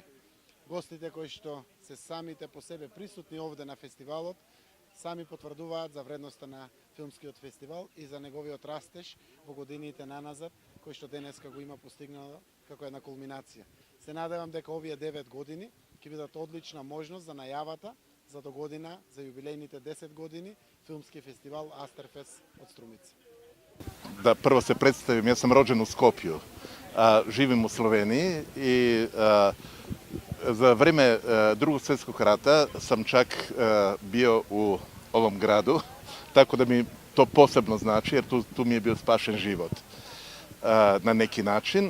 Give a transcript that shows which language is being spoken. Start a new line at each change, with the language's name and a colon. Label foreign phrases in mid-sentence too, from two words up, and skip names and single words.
Macedonian: Гостите кои што се самите по себе присутни овде на фестивалот сами потврдуваат за вредноста на филмскиот фестивал и за неговиот растеж во годините наназад, кој што денеска го има постигнало како една кулминација. Се надевам дека овие 9 години ќе бидат одлична можност за најавата за до година, за јубилејните 10 години, филмски фестивал Астерфест од Струмица.
Serbian: Da prvo se predstavim, ja sam rođen u Skopju, živim u Sloveniji i za vreme Drugog svjetskog rata sam čak bio u ovom gradu, tako da mi to posebno znači jer tu mi je bio spašen život na neki način.